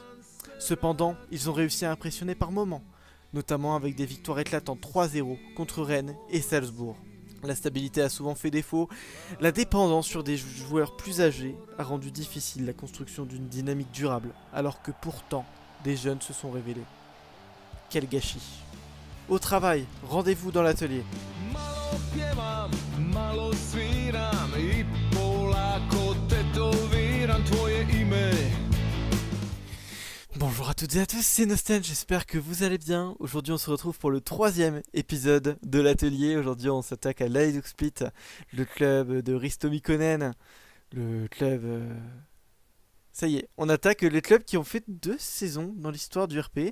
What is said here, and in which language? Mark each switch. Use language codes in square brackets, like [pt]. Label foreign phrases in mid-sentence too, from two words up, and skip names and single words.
[fr] Cependant, ils ont réussi à impressionner par moments, notamment avec des victoires éclatantes 3-0 contre Rennes et Salzbourg. La stabilité a souvent fait défaut, la dépendance sur des joueurs plus âgés a rendu difficile la construction d'une dynamique durable, alors que pourtant, des jeunes se sont révélés. Quel gâchis. Au travail, rendez-vous dans l'atelier. [hr] Malo pjevam, malo sviram I polako tetoviram tvoje ime. [fr] Bonjour à toutes et à tous, c'est Nosten, j'espère que vous allez bien. Aujourd'hui on se retrouve pour le 3ème épisode de l'atelier. Aujourd'hui on s'attaque à l'Hajduk Split, le club de Risto Mikkonen. Le club... Ça y est, on attaque les clubs qui ont fait 2 saisons dans l'histoire du RP.